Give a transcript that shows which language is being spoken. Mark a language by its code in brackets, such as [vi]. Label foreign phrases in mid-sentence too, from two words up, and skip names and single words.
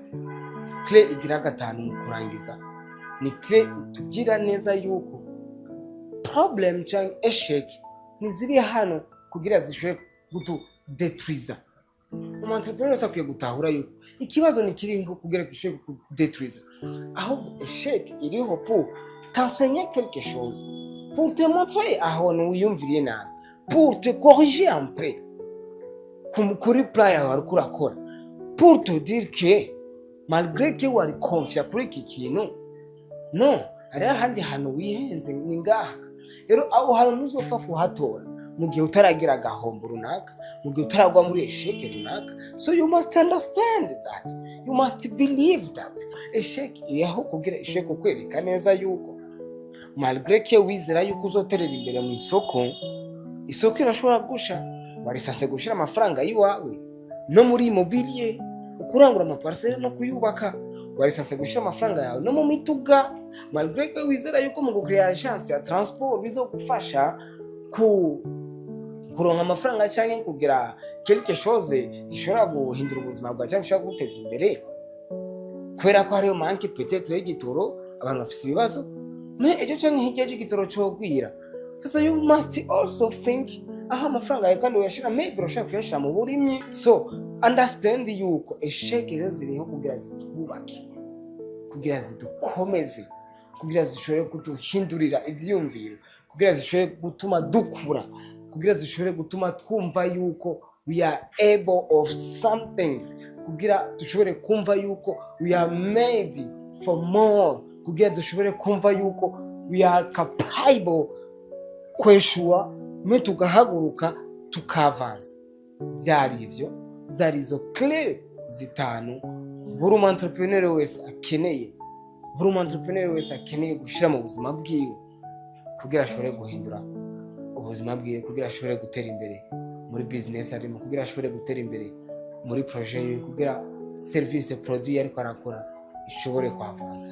[rn] Clé igira gatanu mu kurangiza ni clé tugira neza yuko problem cyangwa eshek niziri hano kugira zishobore kudetruiza. Entrepreneur sakwiye gutahura yuko ikibazo ni kiri ngo kugira gishobore kudetruiza, ahubwo eshek iriho [fr] pour t'enseigner quelque chose, pour te montrer [rn] aho wiyumviriye nabi, [fr] pour te corriger un peu [rn] kuri plan yawe ariko urakora, [fr] pour te dire que malgré que [rn] wari confiant kuri iki kintu, no ari ahandi hantu wihenze ni ngaha. Rero aho hantu ntuzopfa kuhatora mu gihe utaragira agahombo runaka, mu gihe utaragwa muri esheke runaka. [en] So you must understand that, you must believe that [rn] esheke iriho kugira esheke kwereka neza yuko [fr] malgré que [rn] wizera yuko uzoterera imbere mu isoko irashobora gusha, warisase gushira amafaranga yiwawe no muri immobilier, kurangura amaparcelle no kuyubaka, warisase gushira amafaranga yawe no mu mituga, [fr] malgré que [rn] wizera yuko mu gukrea agence ya transport bizogufasha kuronka amafaranga cyangwa kugira [fr] quelque chose [rn] gishobora guhindura ubuzima bwawe cyangwa gishobora guteza imbere, kubera ko hariyo [fr] manque peut-être [rn] y'igitoro, abantu bafise ibibazo, mais ejo cyangwa hirya y'igitoro cyo gwira. Sasa [en] you must also think [rn] aha amafaranga yawe kandi uyashira, maybe urashaka kuyashira mu burimyi. [en] So understand [rn] yuko esheke rero ziriho kugira zitubake, kugira zidukomeze, kugira zishobore kuduhindurira ivyumviro, kugira zishobore gutuma dukura, kugira zishobore gutuma twumva yuko [en] we are able of some things, [rn] kugira dushobore kumva yuko [en] we are made for more, [rn] kugira dushobore kumva yuko [en] we are capable [rn] kweshua me tugahaguruka tukavanza. Byari ivyo zarizo clé zitanu buri entrepreneur wese akeneye gushira mu buzima bwiwe kugira ashobore guhindura ubuzima bwiwe, kugira ashobore gutera imbere muri business arimo, kugira ashobore gutera imbere muri projet yiwe, kugira [fr] service produit [rn] ariko arakora ishobore kwavanza.